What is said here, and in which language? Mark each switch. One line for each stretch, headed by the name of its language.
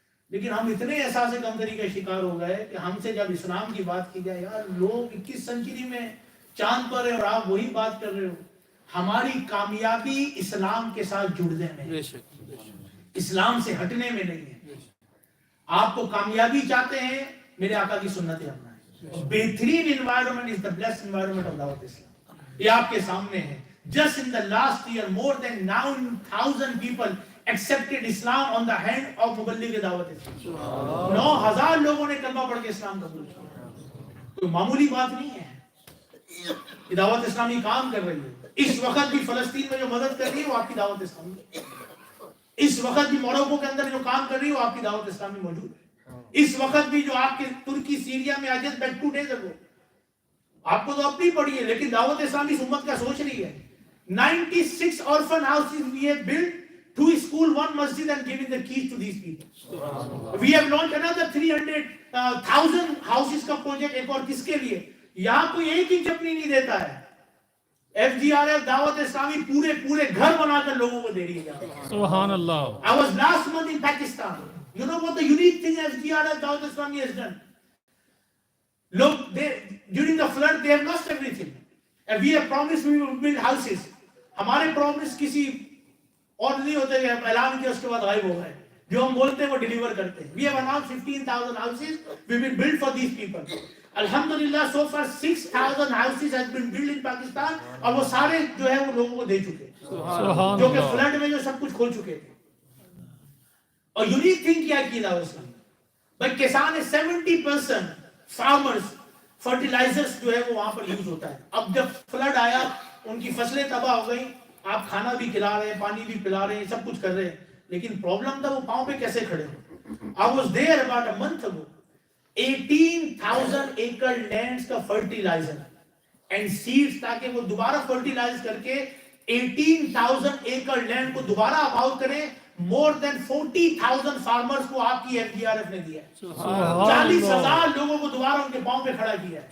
Urdu: لیکن ہم اتنے احساس کمتری کا شکار ہو گئے کہ ہم سے جب اسلام کی بات کی جائے، یار لوگ 21 سنچری میں چاند پر ہے اور آپ وہی بات کر رہے ہو. ہماری کامیابی اسلام کے ساتھ جڑنے میں، اسلام سے ہٹنے میں نہیں ہے. آپ کو کامیابی چاہتے ہیں، میرے آقا کی سنتیں اپنائیں. بہترین
English: environment is the blessed environment of Dawat Islam.
Urdu: یہ آپ کے سامنے ہے.
English: Just in the last year more than 9,000 people accepted Islam on the hand of مبلغ دعوت اسلام.
Urdu: 9,000 لوگوں نے کلمہ پڑھ کے اسلام قبول کیا. کوئی معمولی بات نہیں ہے. یہ دعوت اسلامی کام کر رہی ہے. اس وقت بھی فلسطین میں جو مدد کر رہی ہے وہ آپ کی دعوت اسلامی. اس وقت بھی موروکو کے اندر جو کام کر رہی ہے وہ آپ کی دعوت اسلامی موجود ہے. اس وقت بھی جو آپ کے ترکی سیریا میں آج بیک
English: 2 days ago،
Urdu: آپ کو تو اپنی پڑی ہے لیکن دعوت اسلامی اس امت کا سوچ رہی ہے.
English: 96 orphan houses we have built, 2 schools, 1 masjid and giving the keys to these people. We have launched another 300,000 houses
Urdu: کا پروجیکٹ. ایک اور کس کے لیے؟ یہاں کوئی ایک ہی چپنی نہیں دیتا ہے. FGRF دعوت اسلامی پورے گھر بنا کر لوگوں کو دے رہی ہے. سبحان اللہ.
English: I was last month in Pakistan. You know what the unique thing FGRF Dawat Islami has done? Look, during the flood they have lost everything, and we have promised we will build houses.
Urdu: ہمارے promise کسی اور نہیں ہوتے کہ اعلان کیا اس کے بعد غائب ہو گئے. جو ہم بولتے ہیں وہ ڈیلیور کرتے ہیں.
English: We have announced 15,000 houses we will build for these people. Alhamdulillah, so far 6,000 houses has been built in Pakistan,
Urdu: اور وہ سارے جو ہے وہ لوگوں کو دے چکے ہیں جو کہ فلڈ میں جو سب کچھ کھو چکے تھے. اور یونیک تھنگ کیا کی دعوت اسلامی بھائی کسان 70% فارمرز فرٹیلائزرز جو ہے وہ وہاں پر یوز ہوتا ہے. اب جب فلڈ آیا ان کی فصلیں تباہ ہو گئی، آپ کھانا بھی کھلا رہے ہیں، پانی بھی پلا رہے ہیں، سب کچھ کر رہے ہیں، لیکن پرابلم تھا وہ پاؤں پہ کیسے کھڑے ہو.
English: I was there about a month ago. 18,000 acre lands
Urdu: کا فرٹیلائزر اینڈ سیڈز تاکہ وہ دوبارہ فرٹیلائز کر کے 18,000 acre لینڈ کو دوبارہ آباد کریں.
English: more than 40,000 farmers
Urdu: کو آپ کی FGRF نے دیا ہے. 40,000 لوگوں کو دوبارہ ان کے پاؤں پہ کھڑا کیا ہے.